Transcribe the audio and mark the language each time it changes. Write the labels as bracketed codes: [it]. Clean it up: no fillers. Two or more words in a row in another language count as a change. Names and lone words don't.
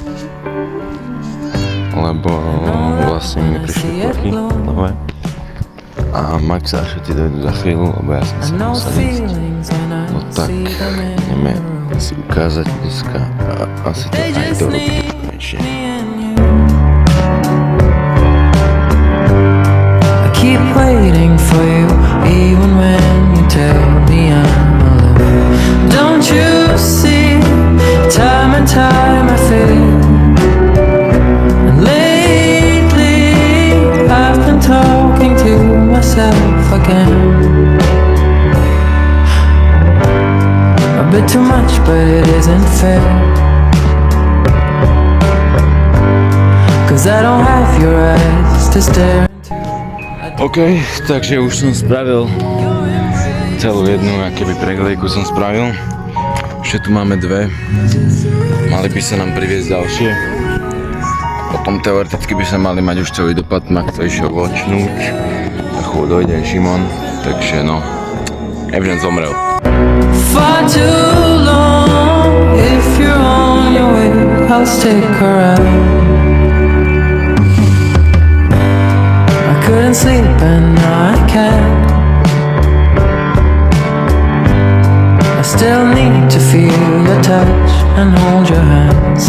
[sk] Lebo vlastne mi prišli plochy nové. A Max a všetci dojdu za chvíľu, lebo ja som sa musel ísť. No tak, ideme si ukázať dneska a asi to aj dorobí konečne. [en] Keep waiting for you, even when you tell me I'm alone. Don't you see, time and time I fail. And lately I've been talking to myself again. A bit too much, but it isn't fair. 'Cause I don't have your eyes to stare. [sk] OK, takže už som spravil celú jednu, akéby preglejku som spravil. Ešte tu máme dve. Mali by sa nám priviesť ďalšie. Potom teoreticky by sa mali mať už celý dopad, Max to išiel vočnúť. A chvíľu dojde Šimon, takže no, Evžen zomrel. [en] Far too long, if you're on your way, I'll stick around. Couldn't sleep and now I can. I still need to feel your touch and hold your hands.